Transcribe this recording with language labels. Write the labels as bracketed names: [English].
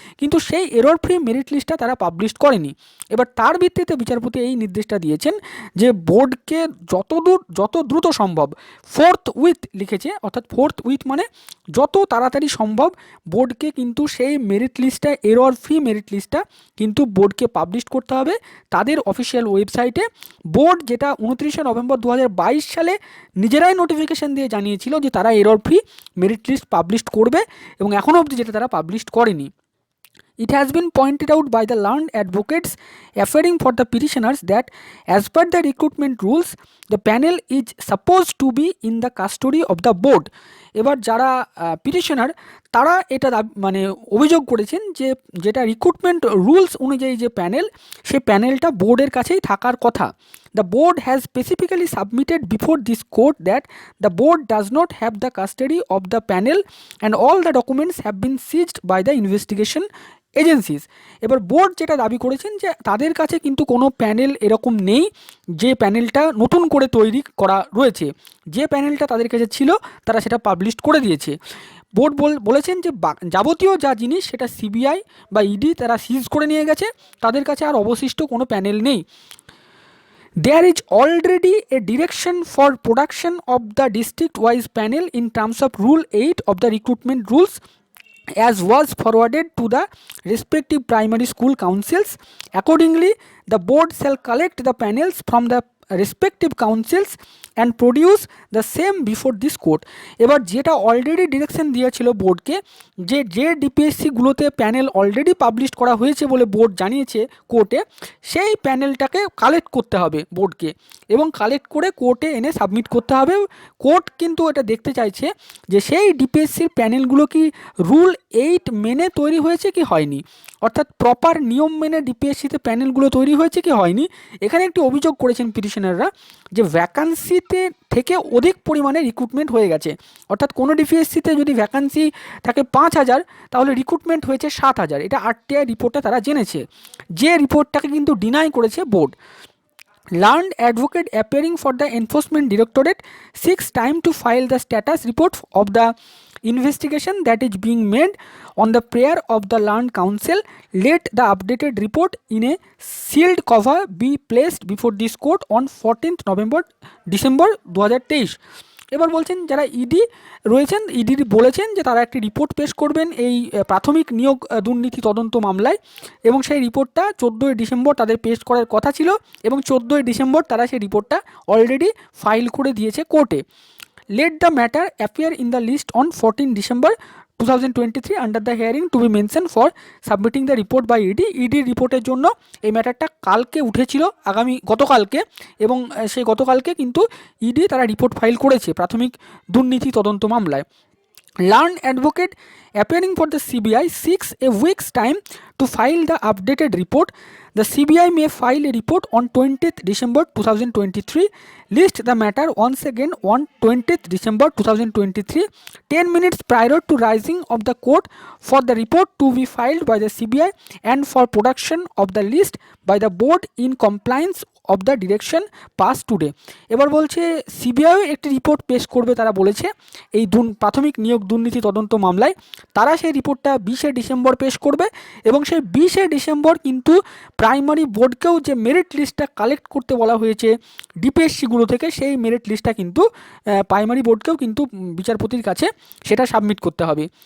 [Bangla] কিন্তু সেই error free merit লিস্টটা তারা পাবলিশ করেনি। এবার তার ভিত্তিতে বিচারপতি এই নির্দেশটা দিয়েছেন যে বোর্ডকে যত দ্রুত সম্ভব ফোর্থ উইথ লিখেছে, অর্থাৎ ফোর্থ উইথ মানে যত তাড়াতাড়ি সম্ভব বোর্ডকে কিন্তু সেই মেরিট লিস্টটা এরর ফ্রি মেরিট লিস্টটা কিন্তু বোর্ডকে পাবলিশ করতে হবে তাদের অফিসিয়াল ওয়েবসাইটে। বোর্ড যেটা 29শে নভেম্বর 2022 সালে নিজেরাই নোটিফিকেশান দিয়ে জানিয়েছিল যে তারা error free merit list publish করবে এবং এখনও অবধি যেটা তারা পাবলিশ করেনি। [English] It has been pointed out by the learned advocates appearing for the petitioners that as per the recruitment rules, the panel is supposed to be in the custody of the board. [Bangla] এবার যারা petitioner তারা এটা মানে অভিযোগ করেছেন যে যেটা recruitment rules অনুযায়ী যে প্যানেল, সেই প্যানেলটা বোর্ডের কাছেই থাকার কথা। [English] The board has specifically submitted before this court that the board does not have the custody of the panel and all the documents have been seized by the investigation agencies. [Bangla] এবার board যেটা দাবি করেছেন যে তাদের কাছে কিন্তু কোনো panel এরকম নেই যে প্যানেলটা নতুন করে তৈরি করা রয়েছে, যে প্যানেলটা তাদের কাছে ছিল তারা সেটা পাবলিশ করে দিয়েছে। বোর্ড বলেছেন যে যাবতীয় যা জিনিস সেটা সিবিআই বা ইডি তারা সিজ করে নিয়ে গেছে, তাদের কাছে আর অবশিষ্ট কোনো প্যানেল নেই। [English] There is already a direction for production of the district-wise panel in terms of Rule 8 of the recruitment rules, as was forwarded to the respective primary school councils. Accordingly, the board shall collect the panels from the respective councils and produce the same before this court. [Bangla] এবার যেটা already direction দিয়েছিল বোর্ডকে, যে ডিপিএসসিগুলোতে panel already publish করা হয়েছে বলে board জানিয়েছে কোর্টে, সেই প্যানেলটাকে কালেক্ট করতে হবে বোর্ডকে এবং কালেক্ট করে কোর্টে এনে সাবমিট করতে হবে। কোর্ট কিন্তু এটা দেখতে চাইছে যে সেই ডিপিএসসির প্যানেলগুলো কি রুল 8 মেনে তৈরি হয়েছে কি হয়নি, অর্থাৎ প্রপার নিয়ম মেনে ডিপিএসসিতে প্যানেলগুলো তৈরি হয়েছে কি হয়নি। এখানে একটি অভিযোগ করেছেন পিটিশনাররা যে ভ্যাকান্সিতে থেকে অধিক পরিমাণে রিক্রুটমেন্ট হয়ে গেছে, অর্থাৎ কোনো ডিপিএসসিতে যদি ভ্যাকান্সি থাকে 5,000 তাহলে রিক্রুটমেন্ট হয়েছে 7,000। এটা আরটিআই রিপোর্টে তারা জেনেছে, যে রিপোর্টটাকে কিন্তু ডিনাই করেছে board. [English] Learned advocate appearing for the Enforcement Directorate seeks time to file the status report of the investigation that is being made on the prayer of the learned counsel. Let the updated report in a sealed cover be placed before this court on 14th December 2023. [Bangla] এবার বলছেন যারা ED রয়েছেন, ED বলেছেন যে তারা একটি report পেশ করবেন এই প্রাথমিক নিয়োগ দুর্নীতি তদন্ত মামলায়, এবং সেই রিপোর্টটা 14ই ডিসেম্বর তাদের পেশ করার কথা ছিল এবং 14ই ডিসেম্বর তারা সেই রিপোর্টটা অলরেডি ফাইল করে দিয়েছে কোর্টে। [English] Let the matter appear in the list on 14 December 2023 under the hearing to be mentioned for submitting the report by ED. [Bangla] ED রিপোর্টের জন্য এই ম্যাটারটা কালকে উঠেছিল, গতকালকে, এবং সেই গতকালকে কিন্তু ইডি তারা রিপোর্ট ফাইল করেছে প্রাথমিক দুর্নীতি তদন্ত মামলায়। [English] Learned advocate appearing for the CBI seeks a week's time to file the updated report. The CBI may file a report on 20th December 2023. List the matter once again on 20th December 2023, 10 minutes prior to rising of the court, for the report to be filed by the CBI and for production of the list by the board in compliance of the direction passed today. [Bangla] এবার বলছে সিবিআইও একটি report পেশ করবে, তারা বলেছে এই প্রাথমিক নিয়োগ দুর্নীতি তদন্ত মামলায় তারা সেই রিপোর্টটা 20শে ডিসেম্বর পেশ করবে এবং সেই 20শে ডিসেম্বর কিন্তু প্রাইমারি বোর্ডকেও যে মেরিট লিস্টটা কালেক্ট করতে বলা হয়েছে ডিপিএসসিগুলো থেকে, সেই মেরিট লিস্টটা কিন্তু প্রাইমারি বোর্ডকেও কিন্তু বিচারপতির কাছে সেটা সাবমিট করতে হবে।